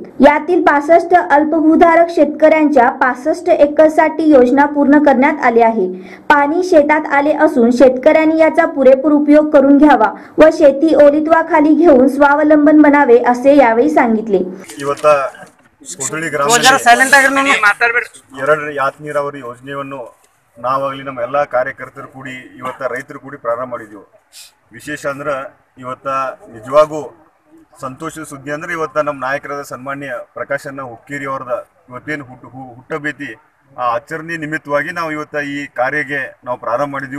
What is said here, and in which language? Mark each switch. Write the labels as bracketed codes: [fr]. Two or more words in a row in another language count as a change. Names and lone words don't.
[mr] यातील 65 अल्पभूधारक शेतकऱ्यांच्या 65 एकरसाठी योजना पूर्ण करण्यात आली आहे। पाणी शेतात आले असून शेतकऱ्यांनी याचा पुरेपूर उपयोग करून घ्यावा व शेती ओलित्वाखाली घेऊन स्वावलंबन बनावे असे यावेळी सांगितले। [kn] कोथಳಿ ಗ್ರಾಮದಲ್ಲಿ ಎರಡು ಯಾತ್ ನೀರಾವರಿ ಯೋಜನೆಯನ್ನು ನಾವಾಗಲಿ ನಮ್ಮ ಎಲ್ಲ ಕಾರ್ಯಕರ್ತರು ಕೂಡಿ ಇವತ್ತು ರೈತರು ಕೂಡಿ ಪ್ರಾರಂಭ ಮಾಡಿದೆವು। ವಿಶೇಷ ಅಂದ್ರೆ ಇವತ್ತು ನಿಜವಾಗೂ ಸಂತೋಷದ ಸುದ್ದಿ ಅಂದ್ರೆ ಇವತ್ತು ನಮ್ಮ ನಾಯಕರಾದ ಸನ್ಮಾನ್ಯ ಪ್ರಕಾಶಣ್ಣ ಹುಕ್ಕೇರಿ ಅವರದ ಇವತ್ತೇನು ಹುಟ್ಟಬೇತಿ ಆ ಆಚರಣೆ ನಿಮಿತ್ತವಾಗಿ ನಾವು ಇವತ್ತು ಈ ಕಾರ್ಯಕ್ಕೆ ನಾವು ಪ್ರಾರಂಭ ಮಾಡಿದೆವು।